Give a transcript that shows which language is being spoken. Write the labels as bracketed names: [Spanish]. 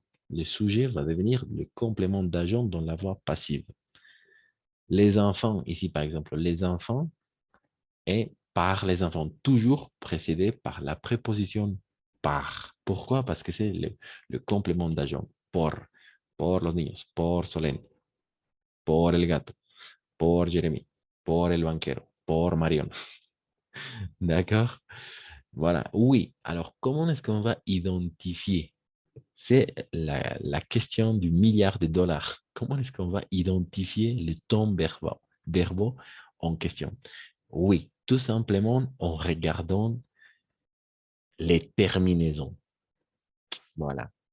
[French] Le sujet va devenir le complément d'agent dans la voix passive. Les enfants, ici par exemple, les enfants et par les enfants, toujours précédé par la préposition par. Pourquoi? Parce que c'est le complément d'agent. [Spanish] Por los niños, por Solène, por el gato, por Jérémy, por el banquero, por Marion. [French] D'accord? Voilà. Oui. Alors, comment est-ce qu'on va identifier? C'est la question du milliard de dollars. Comment est-ce qu'on va identifier les temps verbaux en question? Oui, tout simplement en regardant les terminaisons. Voilà.